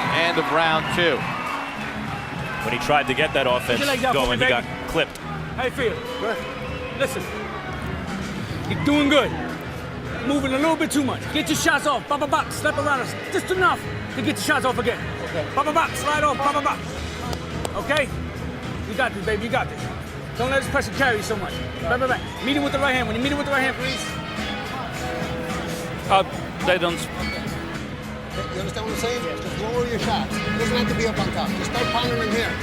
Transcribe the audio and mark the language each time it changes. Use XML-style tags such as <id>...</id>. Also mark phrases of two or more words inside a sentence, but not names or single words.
<en>End of round two. When he tried to get that offense going, he got clipped. How you feel? Good. Listen, You're doing good. Moving a little bit too much. Get your shots off. Ba ba ba. Slap around us. Just enough to get your shots off again. Okay. Ba ba ba. Slide off. Ba ba ba. Okay? You got this, baby. You got this. Don't let this pressure carry you so much. Back, back, back. Meet it with the right hand. When you meet it with the right hand, please. They don't. You understand what I'm saying? Just lower your shots. It doesn't have to be up on top. Just start pounding them here.</en>